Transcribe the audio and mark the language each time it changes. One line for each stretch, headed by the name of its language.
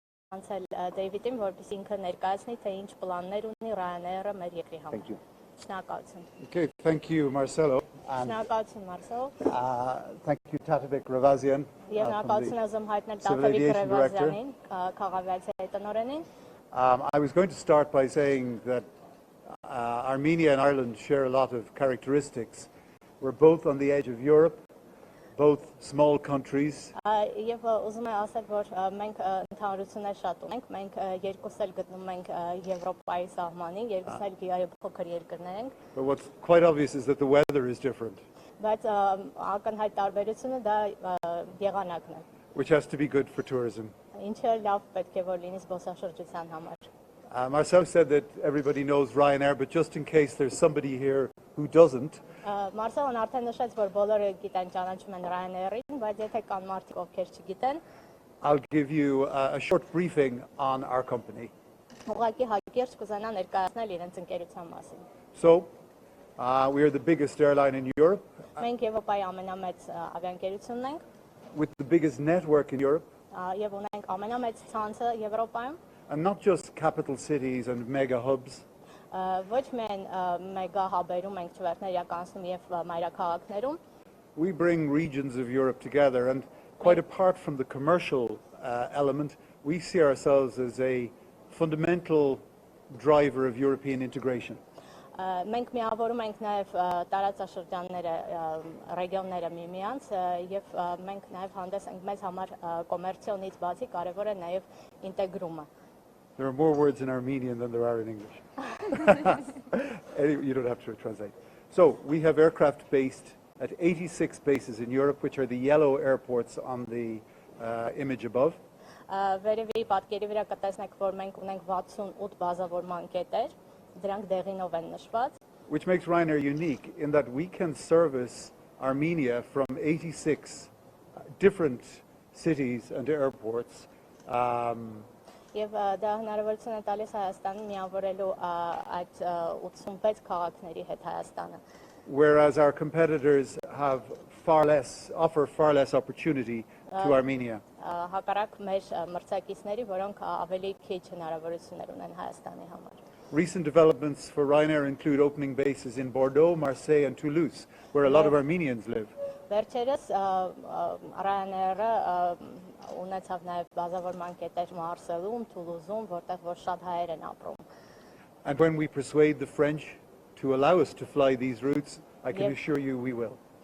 Armenian: փոխանցել Դեյվիդին, որպեսզի ինքը ներկայացնի, թե ինչ պլաններ ունի Ryanair-ը մեր երկրի համար։
English: Thank you.
Armenian: Շնորհակալություն։
English: Okay, thank you, Marcelo.
Armenian: Շնորհակալություն, Մարսել։
English: Thank you, Tatovik Ravazian.
Armenian: Եվ շնորհակալություն ուզում հայտնել Տաթևիկ Ռևազյանին, քաղաքացիայի տնօրենին։
English: I was going to start by saying that Armenia and Ireland share a lot of characteristics. We're both on the edge of Europe, both small countries.
Armenian: Եվ ուզում եմ ասել, որ մենք ընդհանրություններ շատ ունենք, մենք երկուսն էլ գտնվում ենք Եվրոպայի սահմանին, երկուսն էլ գիայ փոքր երկրներ ենք։
English: But what's quite obvious is that the weather is different.
Armenian: Բայց ակնհայտ տարբերությունը դա եղանակն է։
English: Which has to be good for tourism.
Armenian: Ինչը լավ պետք է որ լինի զբոսաշրջության համար։
English: Marcel said that everybody knows Ryanair, but just in case there's somebody here who doesn't.
Armenian: Մարսելն արդեն նշեց, որ բոլորը գիտեն ճանաչում են Ryanair-ին, բայց եթե կան մարդիկ, ովքեր չգիտեն,
English: I'll give you a short briefing on our company.
Armenian: ուղղակի հակիրճ կուզենա ներկայացնել իրենց ընկերության մասին։
English: So, we are the biggest airline in Europe.
Armenian: Մենք Եվրոպայի ամենամեծ ավիաընկերությունն ենք
English: With the biggest network in Europe.
Armenian: եւ ունենք ամենամեծ ցանցը Եվրոպայում։
English: And not just capital cities and mega hubs.
Armenian: Ոչ միայն մեգա հաբերում ենք ճվերթներ իրականացնում եւ մայրաքաղաքներում։
English: We bring regions of Europe together, and quite apart from the commercial element, we see ourselves as a fundamental driver of European integration.
Armenian: Մենք միավորում ենք նաև տարածաշրջանները, ռեգիոնները միմյանց եւ մենք նաև հանդես ենք մեզ համար կոմերցիոնից բացի կարևոր է նաև ինտեգրումը։
English: There are more words in Armenian than there are in English. Anyway, you don't have to translate. So, we have aircraft based at 86 bases in Europe, which are the yellow airports on the image above.
Armenian: Վերևի պատկերի վրա կտեսնեք, որ մենք ունենք 68 բազավորման կետեր, դրանք դեղինով են նշված.
English: Which makes Ryanair unique in that we can service Armenia from 86 different cities and airports.
Armenian: Եվ դա հնարավորություն է տալիս Հայաստանին միավորելու այդ 86 քաղաքների հետ Հայաստանը։
English: Whereas our competitors offer far less opportunity to Armenia.
Armenian: Հակառակ մեր մրցակիցների, որոնք ավելի քիչ հնարավորություններ ունեն Հայաստանի համար։
English: Recent developments for Ryanair include opening bases in Bordeaux, Marseille and Toulouse, where a lot of Armenians live.
Armenian: Վերջերս Ryanair-ը ունեցավ նաև բազավորման կետեր Մարսելում, Թուլուզում, որտեղ որ շատ հայեր են ապրում։
English: And when we persuade the French to allow us to fly these routes, I can assure you we will.